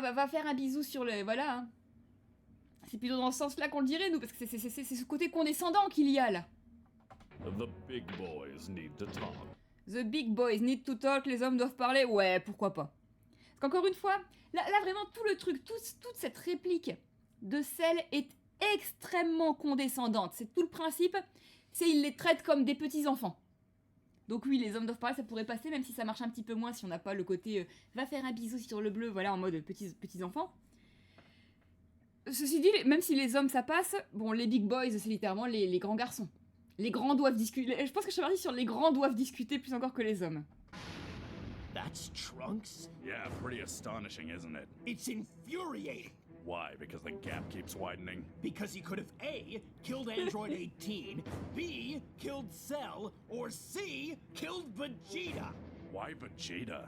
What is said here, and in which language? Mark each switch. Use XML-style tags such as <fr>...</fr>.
<fr>Va faire un bisou sur les... Voilà, hein. C'est plutôt dans ce sens-là qu'on le dirait, nous, parce que c'est ce côté condescendant qu'il y a, là.</fr> <en>The big boys need to talk. The big boys need to talk,</en> <fr>les hommes doivent parler. Ouais, pourquoi pas. Parce qu'encore une fois, là vraiment, tout le truc, toute cette réplique de Cell est extrêmement condescendante. C'est tout le principe, c'est il les traite comme des petits-enfants. Donc oui, les hommes doivent parler, ça pourrait passer, même si ça marche un petit peu moins, si on n'a pas le côté va faire un bisou sur le bleu, voilà, en mode petits-enfants. Ceci dit, même si les hommes ça passe, bon, les big boys, c'est littéralement les grands garçons. Les grands doivent discuter. Je pense que je suis partie sur les grands doivent discuter plus encore que les hommes.</fr> <en>That's Trunks? Yeah, pretty astonishing, isn't it? It's infuriating. Why? Because the gap keeps widening? Because he could have A, killed Android 18, B, killed Cell, or C, killed Vegeta. Why Vegeta?</en>